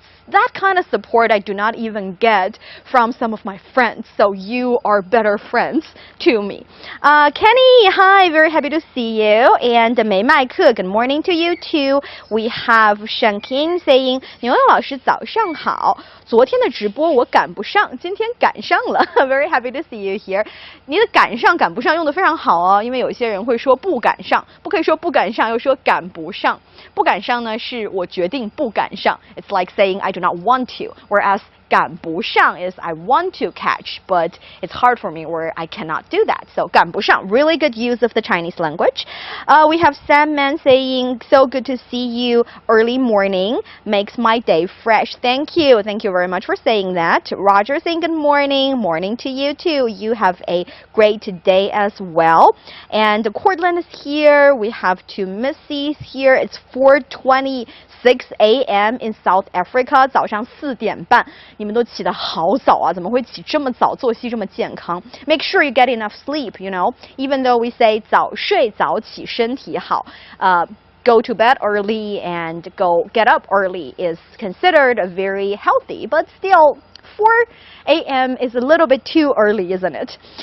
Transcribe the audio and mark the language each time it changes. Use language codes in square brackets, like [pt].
[en] That kind of support I do not even get from some of my friends. So you are better friends to me. Kenny, hi, very happy to see you. And Mei Mai Ke, good morning to you too. We have Shen King saying, [zh] 牛牛老师早上好。昨天的直播我赶不上，今天赶上了。 [en] Very happy to see you here. [zh] 你的赶上赶不上用的非常好哦，因为有些人会说不赶上，不可以说不赶上，又说赶不上。不赶上呢是我决定不赶上。 [en] It's like saying I do not want to, whereas 赶不上 is I want to catch, but it's hard for me or I cannot do that. So 赶不上, really good use of the Chinese language. We have Sam Man saying, so good to see you early morning, makes my day fresh. Thank you very much for saying that. Roger saying good morning, morning to you too. You have a great day as well. And Cortland is here. We have two Missies here. It's 4:26 a.m. in South Africa. [zh] 早上4点半。你们都起得好早啊，怎么会起这么早，作息这么健康？ [en] Make sure you get enough sleep, you know. Even though we say [zh] 早睡早起身体好， [en] go to bed early and go get up early is considered very healthy, but still 4 a.m. is a little bit too early, isn't it?